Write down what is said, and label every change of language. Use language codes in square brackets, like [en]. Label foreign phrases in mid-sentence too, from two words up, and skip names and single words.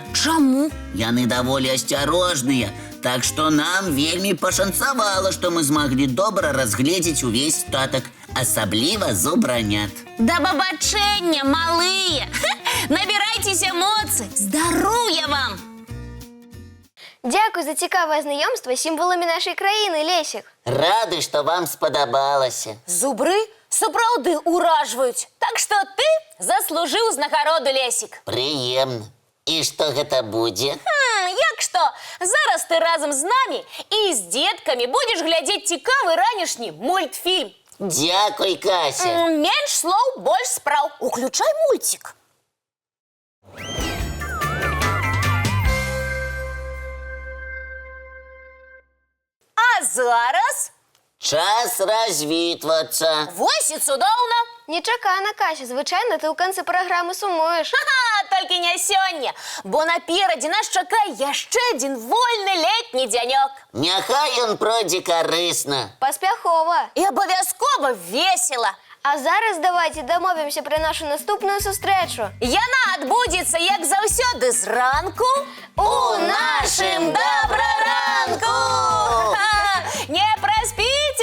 [be] Чаму? Яны даволі асцярожныя, так што нам вельмі пашанцавала, што мы змаглі добра разгледзець увесь статак, асабліва зубранят. Да бабачэння, малыя! Набірайцеся моцы! Здароўя вам! [uk] Дякую за цікаве знайомство з сімволамі нашої країни, Лесік. [be] Рады, што вам спадабалася. Зубры сапраўды ўражваюць, так што ты заслужыў узнагароду, Лесік. Прыемна. І што гэта будзе? Як што, зараз ты разам з намі і з дзеткамі будзеш глядзець цікавы ранішні мультфільм. Дзякуй, Кася. Менш слоў, больш спраў. Уключай мульцік. А зараз Час развітвацца. вось і цудоўна. Нечакана, Кася. [uk] Звичайно, ти у кінці програми сумуєш. Ха-ха, [be] толькі не сёння, бо наперадзе нас чакае яшчэ адзін вольны летні дзянёк. Няхай ён пройдзе карысна. Паспяхова. І абавязкова весела. [uk] А зараз давайте домовимося про нашу наступну зустрічу. [be] Яна адбудзецца, як заўсёды, зранку У нашым добраранку! Не праспі!